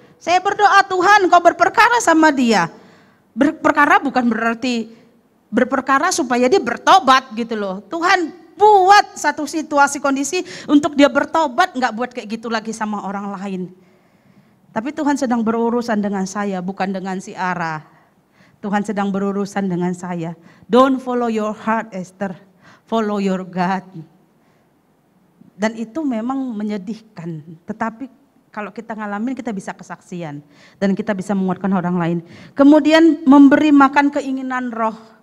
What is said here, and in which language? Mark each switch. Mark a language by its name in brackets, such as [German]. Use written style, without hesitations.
[Indonesian] Saya berdoa, Tuhan kau berperkara sama dia. Berperkara bukan berarti berperkara supaya dia bertobat gitu loh. Tuhan buat satu situasi kondisi untuk dia bertobat, nggak buat kayak gitu lagi sama orang lain. Tapi Tuhan sedang berurusan dengan saya, bukan dengan si Ara. Tuhan sedang berurusan dengan saya. [English] Don't follow your heart, Esther. Follow your God. [Indonesian] Dan itu memang menyedihkan. Tetapi kalau kita ngalamin, kita bisa kesaksian. Dan kita bisa menguatkan orang lain. Kemudian memberi makan keinginan roh.